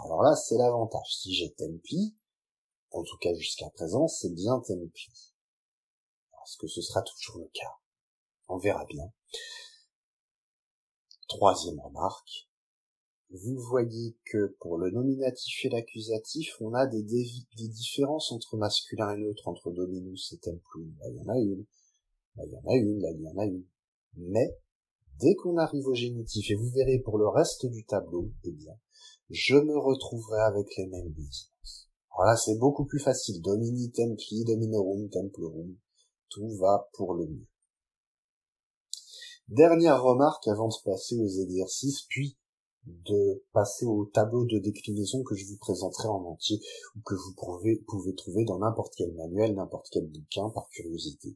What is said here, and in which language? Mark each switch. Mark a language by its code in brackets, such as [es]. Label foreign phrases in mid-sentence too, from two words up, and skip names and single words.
[fr] Alors là, c'est l'avantage. Si j'ai templi, en tout cas jusqu'à présent, c'est bien templi. Est-ce que ce sera toujours le cas? On verra bien. 3e remarque. Vous voyez que pour le nominatif et l'accusatif, on a des différences entre masculin et neutre, entre [la] dominus et templum. [fr] Là, il y en a une. Là, il y en a une. Là, il y en a une. Mais, dès qu'on arrive au génitif, et vous verrez pour le reste du tableau, eh bien, je me retrouverai avec les mêmes désinences. Alors là, c'est beaucoup plus facile. [la] Domini, templi, dominorum, templorum. [fr] Tout va pour le mieux. Dernière remarque avant de passer aux exercices, puis de passer au tableau de déclinaison que je vous présenterai en entier, ou que vous pouvez trouver dans n'importe quel manuel, n'importe quel bouquin, par curiosité.